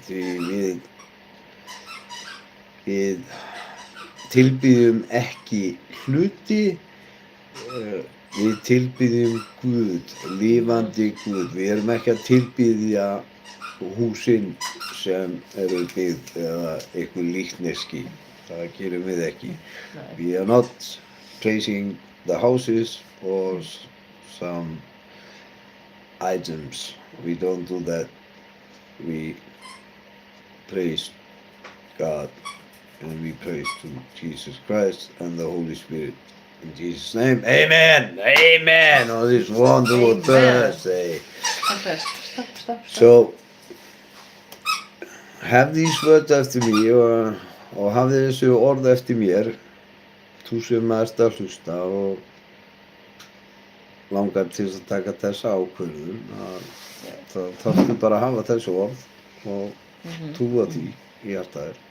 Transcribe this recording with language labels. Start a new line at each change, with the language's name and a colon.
Icelandic: Því við tilbiðjum ekki hluti, við tilbiðjum Guð, lifandi Guð. Við erum ekki að tilbiðja húsin sem eru byggð eða eitthvað líkneski. Það gerum við ekki.
English: We are not praising the houses or some items. We don't do that. We praise God. And we praise to Jesus Christ and the Holy Spirit. In Jesus' name, amen, amen, on this wonderful Thursday.
Icelandic: Stopp.
English: So, have these words
Icelandic: eftir mig og hafði þessu orð eftir mér, þú sem ert að hlusta og langar til að taka þessa ákvörðun, þá þarftu bara að hafa þessu orð og trúa því í hjartaðir.